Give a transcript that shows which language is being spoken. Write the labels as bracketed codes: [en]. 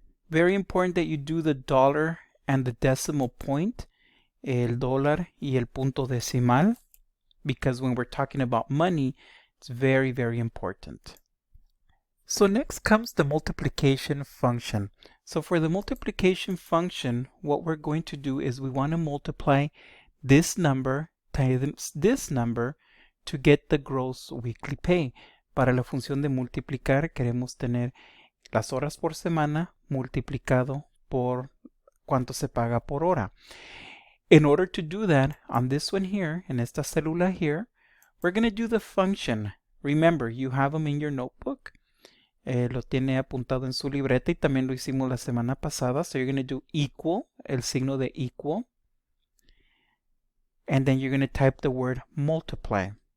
[en] Very important that you do the dollar and the decimal point, [es] el dólar y el punto decimal, [en] because when we're talking about money, it's very, very important. So next comes the multiplication function. So for the multiplication function, what we're going to do is we want to multiply this number times this number to get the gross weekly pay. [es] Para la función de multiplicar, queremos tener las horas por semana multiplicado por cuánto se paga por hora. [en] In order to do that, on this one here, [es] en esta célula [en] here, we're going to do the function. Remember, you have them in your notebook. [es] Lo tiene apuntado en su libreta y también lo hicimos la semana pasada. [en] So you're going to do equal, [es] el signo de [en] equal. And then you're going to type the word multiply.